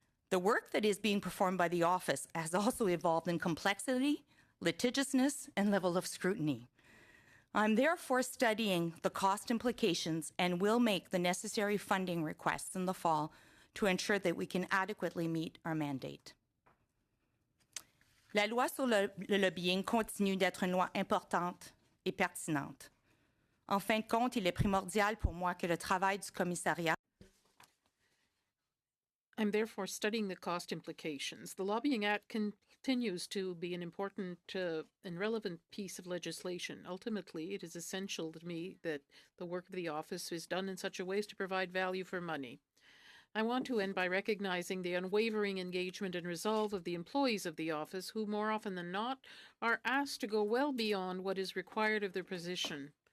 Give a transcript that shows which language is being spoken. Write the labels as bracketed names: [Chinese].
[English] The work that is being performed by the office has also evolved in complexity, litigiousness, and level of scrutiny. I'm therefore studying the cost implications and will make the necessary funding requests in the fall to ensure that we can adequately meet our mandate. [French] La loi sur le lobbying continue d'être une loi importante et pertinente. En fin de compte, il est primordial pour moi que le travail du commissariat. [English] I'm therefore studying the cost implications. The Lobbying Act continues to be an important and relevant piece of legislation. Ultimately, it is essential to me that the work of the office is done in such a way as to provide value for money. I want to end by recognizing the unwavering engagement and resolve of the employees of the office, who more often than not are asked to go well beyond what is required of their position.